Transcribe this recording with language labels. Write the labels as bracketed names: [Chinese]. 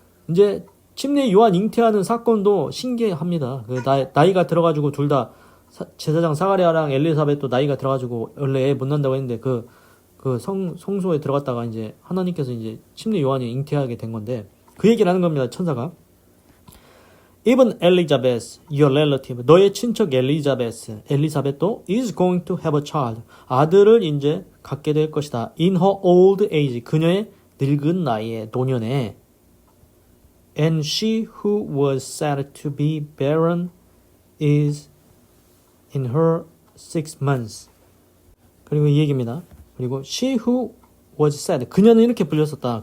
[Korean] 이제 침례 요한 잉태하는 사건도 신기합니다. 그 나이가 들어가지고 둘 다 제사장 사가랴랑 엘리사벳도 나이가 들어가지고 원래 애 못 난다고 했는데 그 성소에 들어갔다가 이제 하나님께서 이제 침례 요한이 잉태하게 된 건데 그 얘기를 하는 겁니다. 천사가. [English] Even Elizabeth, your relative, [Korean] 너의 친척 엘리사벳도 [English] is going to have a child. [Korean] 아들을 이제 갖게 될 것이다. [English] In her old age, [Korean] 그녀의 늙은 나이에, 노년에. [English] And she who was said to be barren is in her 6 months. [Korean] 그리고 이 얘기입니다. 그리고 [English] she who was said, [Korean] 그녀는 이렇게 불렸었다.